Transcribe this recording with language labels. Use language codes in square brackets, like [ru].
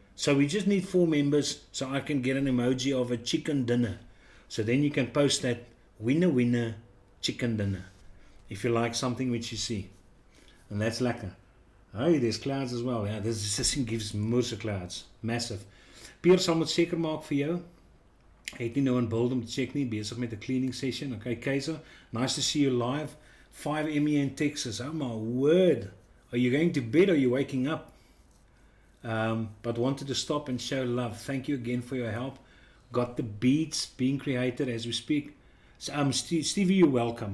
[en] So we just need 4 members, so I can get an emoji of a chicken dinner. So then you can post that winner chicken dinner if you like something which you see, and that's lekker. Oh, there's clouds as well. Yeah, this thing gives moose clouds, massive. [af] Pier sal moet seker maak vir jou. Het nie nou in beeld om te check nie, besig met 'n cleaning session. [en] Okay, Kaiser, nice to see you live. 5 ME in Texas. Oh my word, are you going to bed or are you waking up? But wanted to stop and show love. Thank you again for your help. Got the beats being created as we speak. So, Stevie, you're welcome.